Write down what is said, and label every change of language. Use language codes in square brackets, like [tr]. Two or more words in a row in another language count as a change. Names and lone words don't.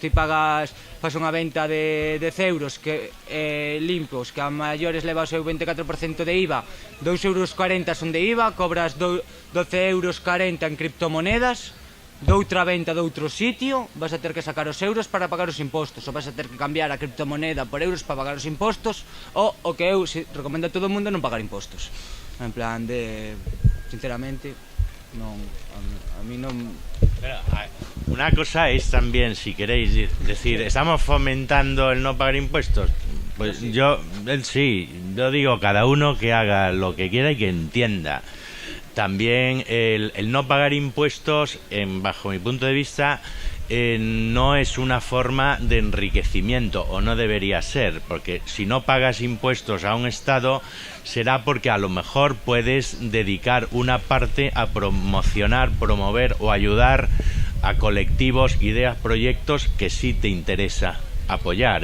[gl] Ti fas unha venta de 10 euros limpos, que a maiores leva o seu 24% de IVA, 2,40 euros son de IVA, cobras 12,40 euros en criptomonedas, doutra venta de outro sitio, vas a ter que sacar os euros para pagar os impostos, ou vas a ter que cambiar a criptomoneda por euros para pagar os impostos, ou o que eu recomendo a todo o mundo non pagar impostos. En plan de, sinceramente, non, a mí non [es] Pero, una cosa es también, si queréis decir, ¿estamos fomentando el no pagar impuestos? Pues yo digo, cada uno que haga lo que quiera y que entienda. También el no pagar impuestos, bajo mi punto de vista, no es una forma de enriquecimiento, o no debería ser, porque si no pagas impuestos a un Estado será porque a lo mejor puedes dedicar una parte a promocionar, promover o ayudar a colectivos, ideas, proyectos que sí te interesa apoyar.